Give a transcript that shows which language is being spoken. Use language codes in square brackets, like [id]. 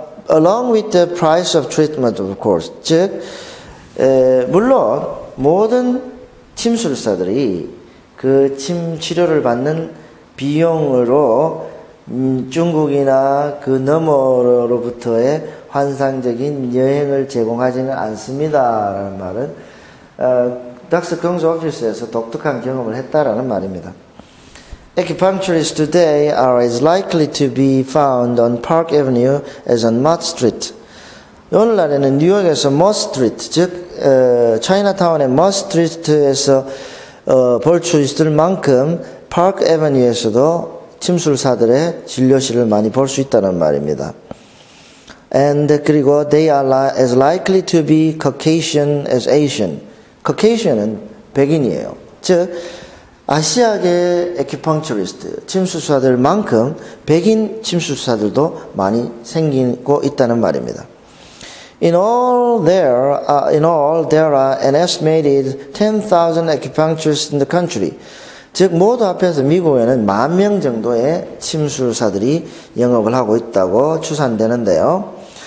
[en] Along with the price of treatment, of course. [ko] 즉, 물론 모든 침술사들이 그 침 치료를 받는 비용으로 중국이나 그 너머로부터의 환상적인 여행을 제공하지는 않습니다라는 말은 닥스 경스 오피스에서 독특한 경험을 했다라는 말입니다. [en] Acupuncturists today are as likely to be found on Park Avenue as on Mott Street. [ko] 오늘날에는 뉴욕에서 Mott Street, 즉 차이나타운의 Mott Street에서 볼 수 있을 만큼 Park Avenue에서도 침술사들의 진료실을 많이 볼 수 있다는 말입니다. [en] And [ko] 그리고 [en] they are as likely to be Caucasian as Asian. [ko] Caucasian은 백인이에요. 즉 아시아계 에큐펑처리스트, 침술사들만큼 백인 침술사들도 많이 생기고 있다는 말입니다. [en] In all, there are an estimated 10,000 acupuncturists in the country. [ko] 즉 모두 합해서 미국에는 10,000명 정도의 침술사들이 영업을 하고 있다고 추산되는데요.